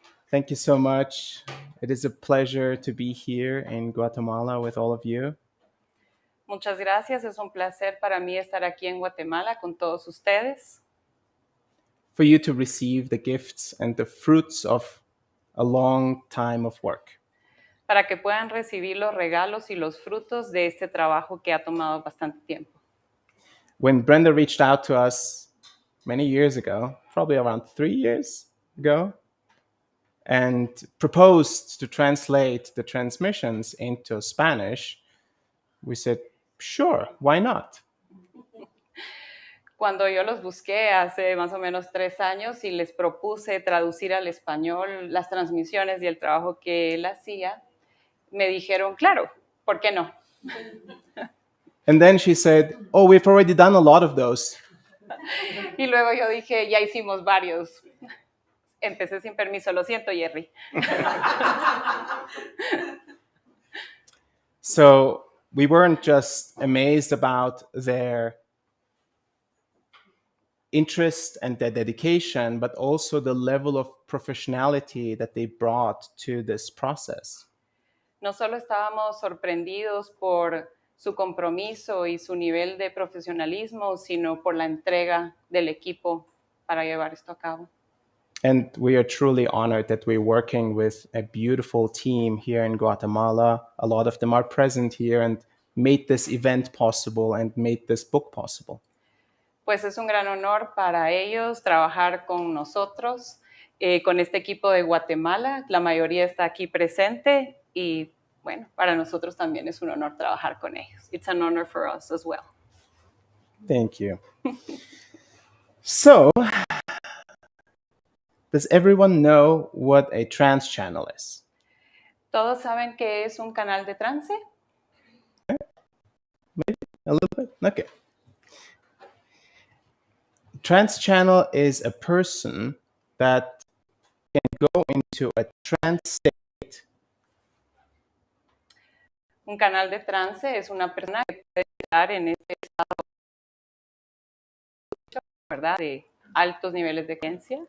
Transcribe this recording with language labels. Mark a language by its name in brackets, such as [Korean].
[English] Thank you so much. It is a pleasure to be here in Guatemala with all of you. [Spanish] Muchas gracias. Es un placer para mí estar aquí en Guatemala con todos ustedes. [English] for you to receive the gifts and the fruits of a long time of work. [Spanish] Para que puedan recibir los regalos y los frutos de este trabajo que ha tomado bastante tiempo. [English] When Brenda reached out to us many years ago, probably around 3 years ago, and proposed to translate the transmissions into Spanish, we said, sure, why not? [Spanish] Cuando yo los busqué hace más o menos 3 años y les propuse traducir al español las transmisiones y el trabajo que él hacía, me dijeron, claro, ¿por qué no? [English] And then she said, oh, we've already done a lot of those. [Spanish] Y luego yo dije, ya hicimos varios. Empecé sin permiso, lo siento, Jerry. [English] So we weren't just amazed about their interest and their dedication, but also the level of professionality that they brought to this process. [Spanish] No solo estábamos sorprendidos por su compromiso y su nivel de profesionalismo, sino por la entrega del equipo para llevar esto a cabo. [English] And we are truly honored that we're working with a beautiful team here in Guatemala. A lot of them are present here and made this event possible and made this book possible. [Spanish] Pues es un gran honor para ellos trabajar con nosotros, con este equipo de Guatemala. La mayoría está aquí presente y, bueno, para nosotros también es un honor trabajar con ellos. [English] It's an honor for us as well. Thank you. So, does everyone know what a trance channel is? [Spanish] ¿Todos saben qué es un canal de trance? [English] A little bit? Okay. Trance channel is a person that can go into a trance state [Spanish] Un canal de trance es una persona que puede estar en este estado, ¿verdad?, de altos niveles de conciencia